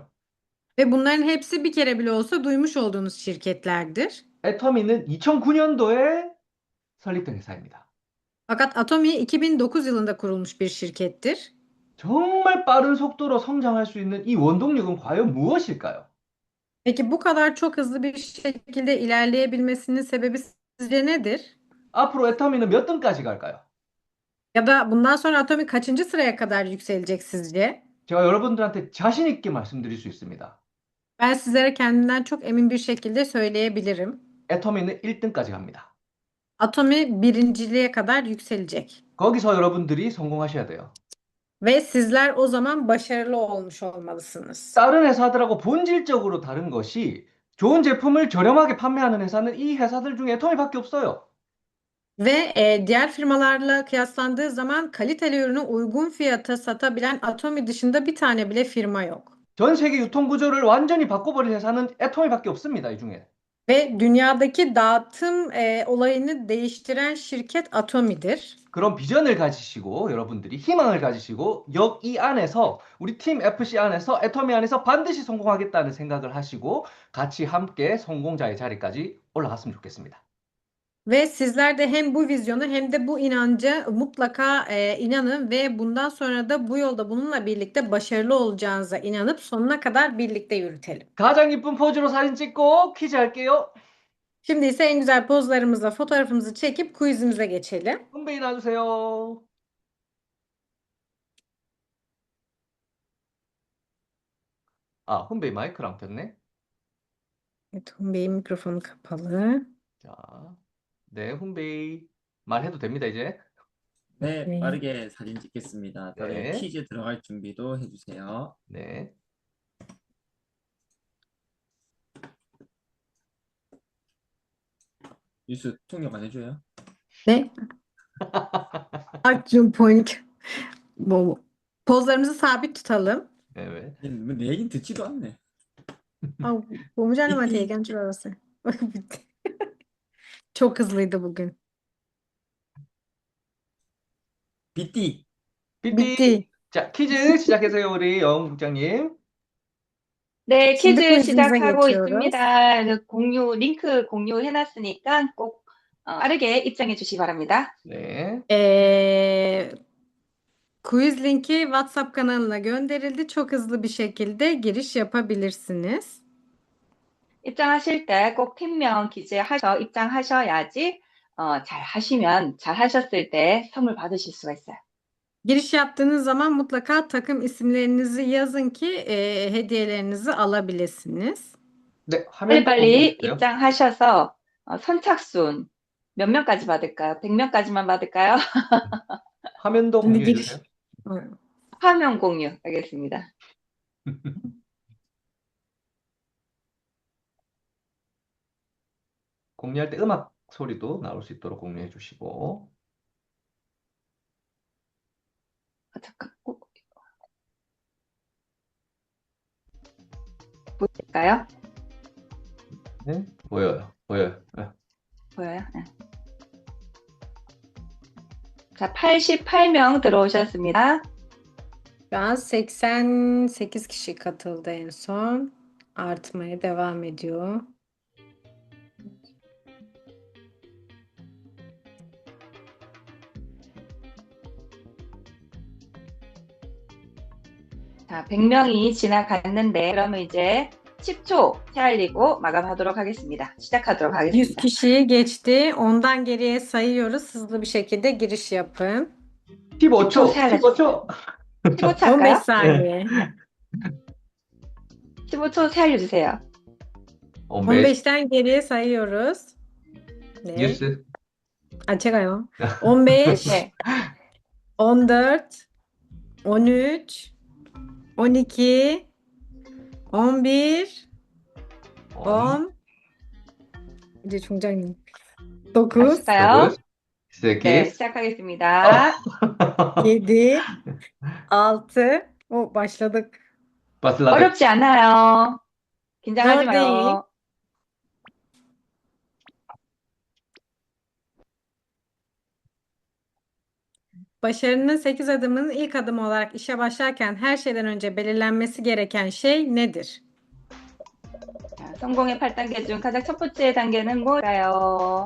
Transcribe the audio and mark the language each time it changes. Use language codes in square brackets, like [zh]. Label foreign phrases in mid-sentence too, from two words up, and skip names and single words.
[tr] ve bunların hepsi bir kere bile olsa duymuş olduğunuz şirketlerdir. [ko] 애터미는 2009년도에 설립된 회사입니다. [tr] Fakat Atomi 2009 yılında kurulmuş bir şirkettir. [ko] 정말 빠른 속도로 성장할 수 있는 이 원동력은 과연 무엇일까요? [tr] Peki bu kadar çok hızlı bir şekilde ilerleyebilmesinin sebebi sizce nedir? [ko] 앞으로 애터미는 몇 등까지 갈까요? [tr] Ya da bundan sonra Atomi kaçıncı sıraya kadar yükselecek sizce? [ko] 제가 여러분들한테 자신 있게 말씀드릴 수 있습니다. [tr] Ben sizlere kendimden çok emin bir şekilde söyleyebilirim. [ko] 애터미는 1등까지 갑니다. [tr] Atomi birinciliğe kadar yükselecek. [ko] 거기서 여러분들이 성공하셔야 돼요. [tr] Ve sizler o zaman başarılı olmuş olmalısınız. [ko] 다른 회사들하고 본질적으로 다른 것이 좋은 제품을 저렴하게 판매하는 회사는 이 회사들 중에 애터미밖에 없어요. [tr] Ve diğer firmalarla kıyaslandığı zaman kaliteli ürünü uygun fiyata satabilen Atomi dışında bir tane bile firma yok. [ko] 전 세계 유통 구조를 완전히 바꿔버린 회사는 애터미밖에 없습니다, 이 중에. [tr] Ve dünyadaki dağıtım olayını değiştiren şirket Atomi'dir. [ko] 그런 비전을 가지시고 여러분들이 희망을 가지시고 이 안에서 우리 팀 FC 안에서 애터미 안에서 반드시 성공하겠다는 생각을 하시고 같이 함께 성공자의 자리까지 올라갔으면 좋겠습니다. [tr] Ve sizler de hem bu vizyona hem de bu inanca mutlaka inanın ve bundan sonra da bu yolda bununla birlikte başarılı olacağınıza inanıp sonuna kadar birlikte yürütelim. [ko] 가장 이쁜 포즈로 사진 찍고 퀴즈 할게요. [tr] Şimdi ise en güzel pozlarımızla fotoğrafımızı çekip quizimize geçelim. [ko] 훈베이 놔주세요. 아, 훈베이 마이크를 안 켰네. [tr] Evet, Bey'in mikrofonu kapalı. [ko] 자, 네, 훈베이 말해도 됩니다, 이제. 네, 네. 빠르게 사진 찍겠습니다. 다음에 네. 퀴즈 들어갈 준비도 해주세요. 네. 뉴스 통역 안 해줘요? [en] Ne? Action point. [tr] Bu. Pozlarımızı sabit tutalım. Evet. [ko] 내 얘긴 듣지도 않네. Bomucanım Atiye 줄 알았어요. [tr] Bitti. Çok hızlıydı bugün. [ko] 삐띠. 삐삐. [tr] Bitti. [ko] 자, 퀴즈 시작해서요, 우리 영웅 국장님. 네, [tr] şimdi [ko] 퀴즈 [tr] quizimize [ko] 시작하고 [tr] geçiyoruz. [ko] 있습니다. 링크 공유해놨으니까 꼭 빠르게 입장해 주시기 바랍니다. 네. [tr] Quiz linki WhatsApp kanalına gönderildi. Çok hızlı bir şekilde giriş yapabilirsiniz. [ko] 입장하실 때 꼭 팀명 기재하셔 입장하셔야지 잘 하셨을 때 선물 받으실 수가 있어요. [tr] Giriş yaptığınız zaman mutlaka takım isimlerinizi yazın ki hediyelerinizi alabilirsiniz. [ko] 네, 화면 빨리빨리 공유해주세요. 입장하셔서 선착순 몇 명까지 받을까요? 100명까지만 받을까요? 화면도 [tr] Şimdi [ko] 공유해주세요. 화면 공유 하겠습니다. 공유할 때 음악 소리도 나올 수 있도록 공유해 주시고. 잠깐. 보실까요? 네? 보여요. 보여요. 네. 보여요? 네. 자, 88명 들어오셨습니다. [tr] Şu an 88 kişi katıldı en son. Artmaya devam ediyor. [ko] 자, 100명이 지나갔는데 그러면 이제 10초 헤아리고 마감하도록 하겠습니다. 시작하도록 100 하겠습니다. [tr] kişiyi geçti. Ondan geriye sayıyoruz. Hızlı bir şekilde giriş yapın. [ko] 15초, 세알라지. 15초. 15초 15 할까요? [tr] saniye. [ko] 15초 헤아려주세요. 15. [tr] 15'ten geriye sayıyoruz. [ko] 네. 뉴스. 아, 제가요. 15, 네. 14, 13, 12, 11, 10. 이제 종장님. 9, 하실까요? 8, 네, 8. 시작하겠습니다. 7, 6. [tr] Başladık. başladık. [ko] 어렵지 않아요. 긴장하지 [tr] Zor değil. [ko] 마요. [tr] Başarının 8 adımının ilk adımı olarak işe başlarken her şeyden önce belirlenmesi gereken şey nedir? [ko] 자, 성공의 8단계 중 가장 첫 번째 단계는 뭘까요?